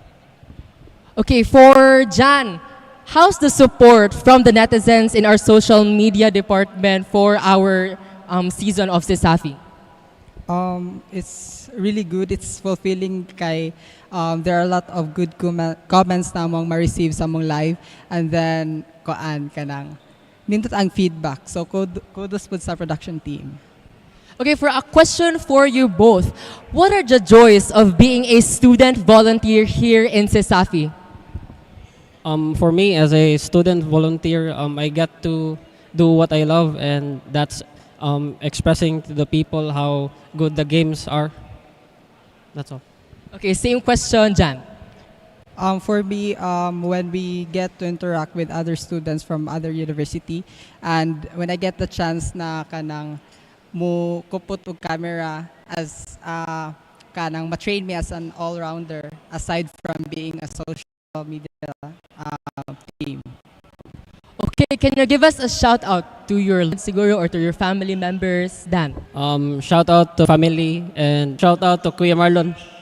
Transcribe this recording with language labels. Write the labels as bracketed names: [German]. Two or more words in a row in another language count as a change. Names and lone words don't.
[English] Okay, for Jan, how's the support from the netizens in our social media department for our season of CESAFI? It's really good. It's fulfilling kay there are a lot of good comments [Cebuano] na mong ma-receive sa mong live, [English] and then [Cebuano] koan kanang nindot ang feedback. [English] So kudos po sa production team. Okay, for a question for you both, what are the joys of being a student volunteer here in CESAFI? For me, as a student volunteer, I get to do what I love, and that's expressing to the people how good the games are. That's all. Okay, same question, Jan. For me, when we get to interact with other students from other university, and when I get the chance [Cebuano] na kanang mo kupot og camera [English] as [Cebuano] kanang ma-train me [English] as an all-rounder aside from being a social media team. Okay, can you give us a shout out to your siguro or to your family members, Dan? Shout out to family and shout out to Kuya Marlon.